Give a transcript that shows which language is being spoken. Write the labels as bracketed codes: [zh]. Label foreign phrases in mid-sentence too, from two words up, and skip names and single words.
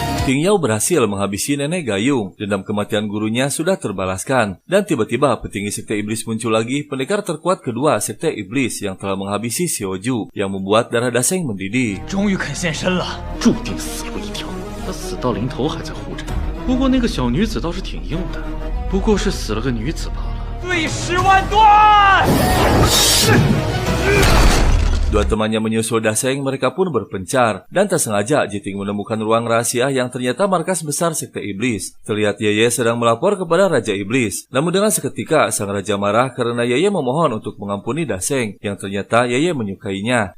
[id] King Yao berhasil menghabisi Nenek Gayung. Dendam kematian gurunya sudah terbalaskan. Dan tiba-tiba petinggi Sekte Iblis muncul lagi, pendekar terkuat kedua Sekte Iblis yang telah menghabisi Xiaoju, yang membuat darah Daseng mendidih. [zh] 终于肯现身了，注定死路一条。他死到临头还在护着你，不过那个小女子倒是挺硬的，不过是死了个女子罢了。对10万段。 [id] Dua temannya menyusul Daseng, mereka pun berpencar. Dan tak sengaja Jiting menemukan ruang rahasia yang ternyata markas besar Sekte Iblis. Terlihat Yeye sedang melapor kepada Raja Iblis. Namun dengan seketika sang raja marah karena Yeye memohon untuk mengampuni Daseng, yang ternyata Yeye menyukainya.